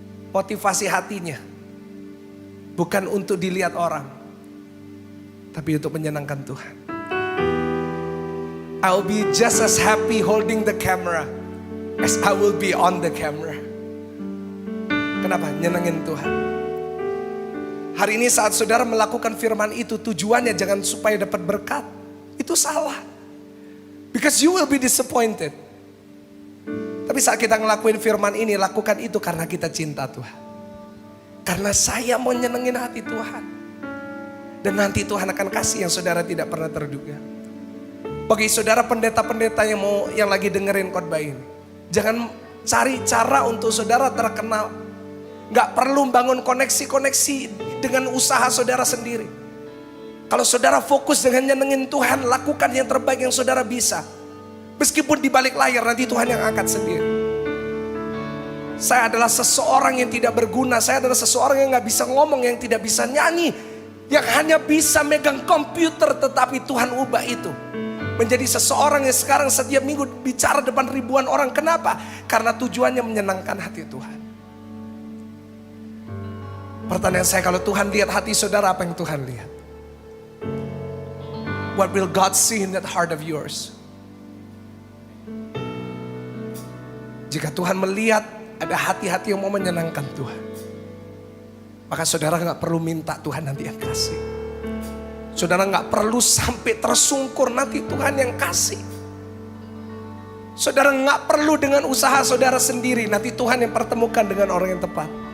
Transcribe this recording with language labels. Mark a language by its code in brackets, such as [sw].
[id] Motivasi hatinya bukan untuk dilihat orang, tapi untuk menyenangkan Tuhan. [en] I'll be just as happy holding the camera as I will be on the camera. [id] Kenapa? Nyenengin Tuhan. Hari ini saat saudara melakukan firman itu, tujuannya jangan supaya dapat berkat. Itu salah. [en] Because you will be disappointed. [id] Tapi saat kita ngelakuin firman ini, lakukan itu karena kita cinta Tuhan. Karena saya mau nyenengin hati Tuhan. Dan nanti Tuhan akan kasih yang saudara tidak pernah terduga. Bagi saudara pendeta-pendeta yang lagi dengerin khotbah ini, jangan cari cara untuk saudara terkenal. Gak perlu bangun koneksi-koneksi dengan usaha saudara sendiri. Kalau saudara fokus dengan nyenengin Tuhan, lakukan yang terbaik yang saudara bisa. Meskipun di balik layar nanti Tuhan yang angkat sendiri. Saya adalah seseorang yang tidak berguna. Saya adalah seseorang yang gak bisa ngomong, yang tidak bisa nyanyi, yang hanya bisa megang komputer. Tetapi Tuhan ubah itu menjadi seseorang yang sekarang setiap minggu bicara depan ribuan orang. Kenapa? Karena tujuannya menyenangkan hati Tuhan. Pertanyaan saya, kalau Tuhan lihat hati saudara, apa yang Tuhan lihat? [en] What will God see in that heart of yours? [id] Jika Tuhan melihat ada hati-hati yang mau menyenangkan Tuhan, maka saudara gak perlu minta, Tuhan nanti yang kasih. Saudara gak perlu sampai tersungkur, nanti Tuhan yang kasih. Saudara gak perlu dengan usaha saudara sendiri, nanti Tuhan yang pertemukan dengan orang yang tepat.